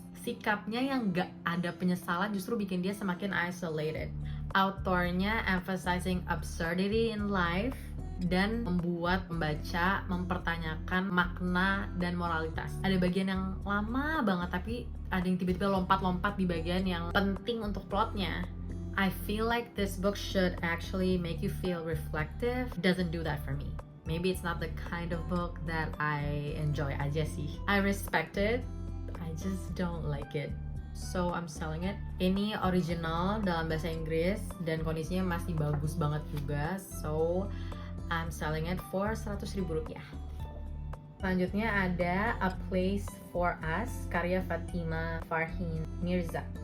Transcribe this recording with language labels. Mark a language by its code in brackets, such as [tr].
[id] Sikapnya yang gak ada penyesalan justru bikin dia semakin isolated. Autornya [en] emphasizing absurdity in life [id] dan membuat pembaca mempertanyakan makna dan moralitas. Ada bagian yang lama banget, tapi ada yang tiba-tiba lompat-lompat di bagian yang penting untuk plotnya. [en] I feel like this book should actually make you feel reflective. Doesn't do that for me. Maybe it's not the kind of book that I enjoy [id] aja sih. [en] I respect it, I just don't like it. So I'm selling it. [id] Ini original dalam bahasa Inggris dan kondisinya masih bagus banget juga. [en] So I'm selling it for Rp100.000. [id] Selanjutnya ada A Place for Us, karya Fatima Farhin Mirza.